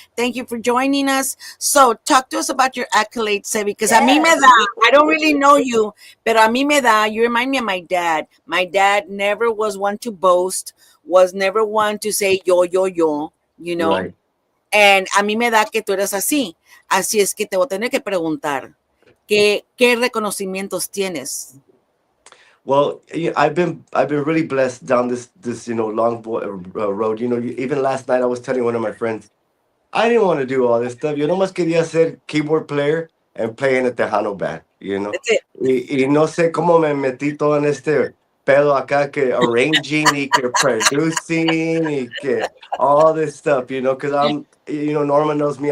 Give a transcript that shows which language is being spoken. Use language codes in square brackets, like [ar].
[en] Thank you for joining us. So, talk to us about your accolades, Sevi, because a mí me Yes. da, I don't really know you, pero a mí me da, you remind me of my dad. My dad never was one to boast, was never one to say yo, yo, yo, you know. Right. [es] And a mí me da que tú eres así. Así es que te voy a tener que preguntar, ¿qué reconocimientos tienes? [en] Well, yeah, I've been really blessed down this long road. Even last night I was telling one of my friends, I didn't want to do all this stuff. Yo nomás quería ser keyboard player and play in a Tejano band. That's it. [es] Y no sé cómo me metí todo en este pedo acá que arranging y que producing y que all this stuff, because Norma knows me.